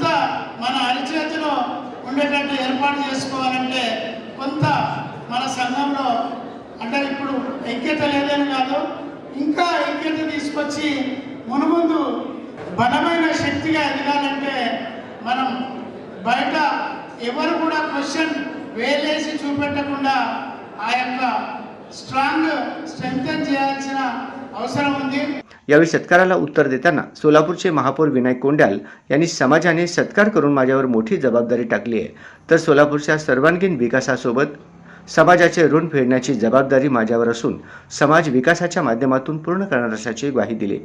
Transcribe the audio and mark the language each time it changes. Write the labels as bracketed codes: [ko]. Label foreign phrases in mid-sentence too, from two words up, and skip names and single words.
[te] మన అరిచేతిలో ఉండేటట్టు ఏర్పాటు చేసుకోవాలంటే కొంత మన సంఘంలో అంటే ఇప్పుడు ఐక్యత లేదని కాదు, ఇంకా ఐక్యత తీసుకొచ్చి మునుముందు బలమైన శక్తిగా ఎదగాలంటే మనం బయట ఎవరు కూడా క్వశ్చన్ వేలేసి చూపెట్టకుండా ఆ యొక్క [en] strong strengthen [te] చేయాల్సిన అవసరం ఉంది। [mr] यावेळी सत्काराला उत्तर देताना सोलापूरचे महापौर विनायक कोंड्याल यांनी समाजाने सत्कार करून माझ्यावर मोठी जबाबदारी टाकली आहे, तर सोलापूरच्या सर्वांगीण विकासासोबत समाजाचे ऋण फेडण्याची जबाबदारी माझ्यावर असून समाज विकासाच्या माध्यमातून पूर्ण करणार असल्याची ग्वाही दिली।